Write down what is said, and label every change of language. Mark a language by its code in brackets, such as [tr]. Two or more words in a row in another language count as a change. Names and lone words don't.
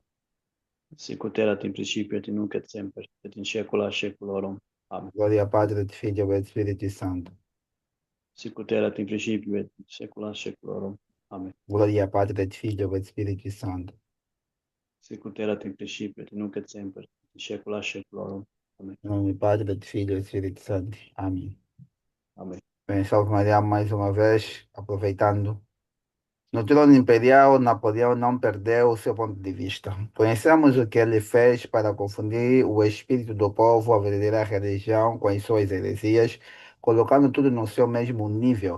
[la] Sic ut erat in principio et nunc et semper, et in saecula saeculorum. [pt] Amém. [la] Gloria Patri et Filio et Spiritus Sancto. Sic ut erat in principio et in saecula saeculorum. [pt] Amém. [la] Gloria Patri et Filio et Spiritus Sancto. Sic ut erat in principio et nunc et semper, et in saecula saeculorum. [pt] Amém. Em nome do Padre, do Filho e do Espírito Santo. Amém. Amém. Bem, salve Maria mais uma vez, aproveitando. No trono imperial, Napoleão não perdeu o seu ponto de vista. Conhecemos o que ele fez para confundir o espírito do povo, a verdadeira religião, com as suas heresias, colocando tudo no seu mesmo nível.